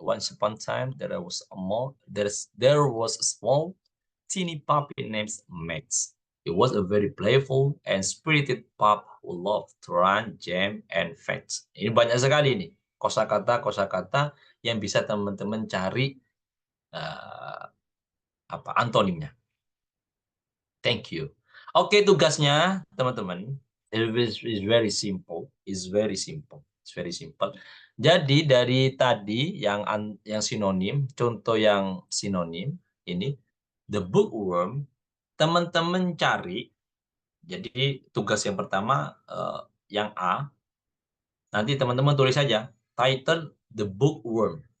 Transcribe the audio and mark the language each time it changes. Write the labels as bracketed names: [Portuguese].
[English] Once upon a time, there was a small, teeny puppy named Max. He was a very playful and spirited pup who loved to run, jump, and fetch. [Indonesian] Ini banyak sekali nih kosakata yang bisa teman-teman cari antonimnya. [English] Thank you. [Indonesian] Oke, tugasnya teman-teman [English] is very simple. It's very simple. [Indonesian] Jadi dari tadi yang sinonim, contoh yang sinonim ini the bookworm, teman-teman cari. Jadi tugas yang pertama yang A. Nanti teman-teman tulis saja title the bookworm.